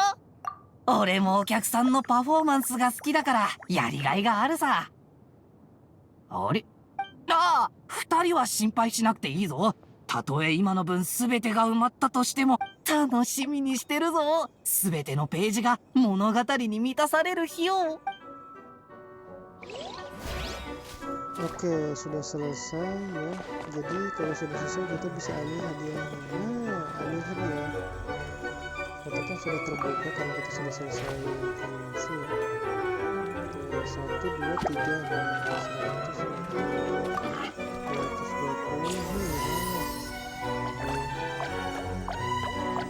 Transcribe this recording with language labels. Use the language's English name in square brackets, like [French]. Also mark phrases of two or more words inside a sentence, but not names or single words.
[Japanese] 俺もお客さんのパフォーマンスが好きだからやりがいがあるさ。あれ？ああ、2人は心配しなくていいぞ。たとえ今の分全てが埋まったとしても楽しみにしてるぞ。全てのページが物語に満たされる日を。 [Indonesian] Oke, sudah selesai ya. Jadi kalau sudah selesai kita bisa ambil hadiahnya. Nah, ambil hadiah. Kita kan sudah terbuka karena kita sudah selesai animasi ya. Oke, 1, 2, 3. Nah, 120.